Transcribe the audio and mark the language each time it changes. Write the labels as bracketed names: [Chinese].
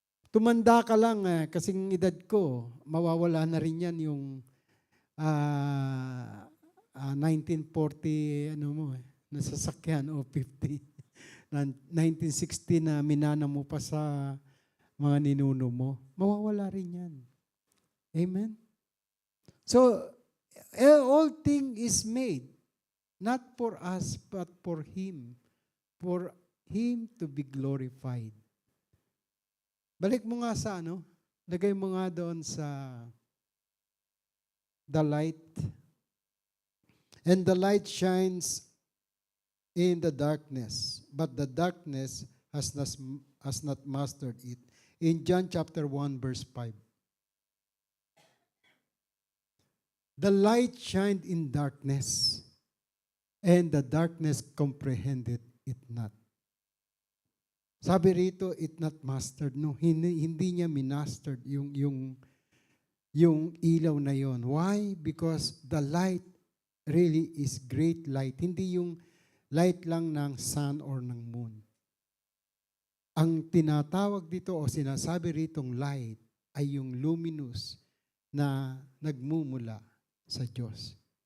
[Filipino] Tumanda ka lang, kasing edad ko, mawawala na rin yan yung 1940, nasasakyan o 50. 1960 na minana mo pa sa mga ninuno mo, mawawala rin yan. Amen? [English] So, all thing is made, not for us, but for Him. For Him to be glorified. [Filipino] Balik mo nga sa lagay mo nga doon sa [English] the light. And the light shines in the darkness, but the darkness has not mastered it. In John chapter 1 verse 5. The light shined in darkness, and the darkness comprehended it not. [Filipino] Sabi rito, [English] it not mastered. [Filipino] No, hindi niya minastered yung ilaw na yon. [English] Why? Because the light really is great light. [Filipino] Hindi yung light lang ng sun or ng moon. Ang tinatawag dito o sinasabi ritong light ay yung luminous na nagmumula sa Diyos.